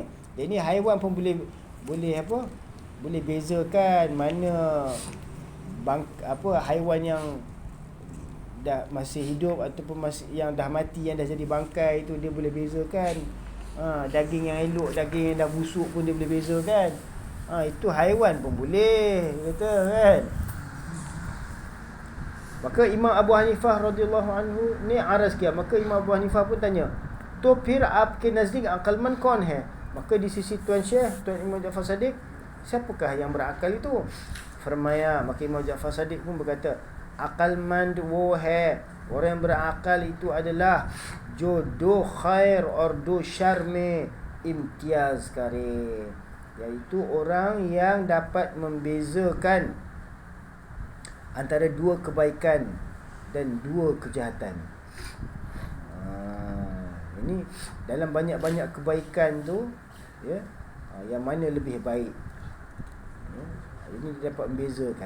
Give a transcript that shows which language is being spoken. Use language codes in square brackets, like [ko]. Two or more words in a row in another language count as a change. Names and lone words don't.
[ms] Jadi haiwan pun boleh apa? Boleh bezakan mana haiwan yang dah masih hidup ataupun yang dah mati, yang dah jadi bangkai itu dia boleh bezakan. Daging yang elok, daging yang dah busuk pun dia boleh bezakan. Itu haiwan pun boleh, kata kan. Maka Imam Abu Hanifah [ar] رضي الله عنه [ms] ni aras kiam. Maka Imam Abu Hanifah pun tanya, [hi] "तो फिर आपके नज़दीक अक़्लमन कौन है?" [ms] Maka di sisi Tuan Syekh, Tuan Imam Ja'far Sadiq, siapakah yang berakal itu? Firmaya, maka Imam Ja'far Sadiq pun berkata, [hi] अक़्लमंद वो है, [ms] orang yang berakal itu adalah [hi] जो दो ख़ैर और दो शर में इम्तियाज़ करे, [ms] iaitu orang yang dapat membezakan antara dua kebaikan dan dua kejahatan. Ini dalam banyak-banyak kebaikan tu, ya, yang mana lebih baik, ya, ini dia dapat membezakan.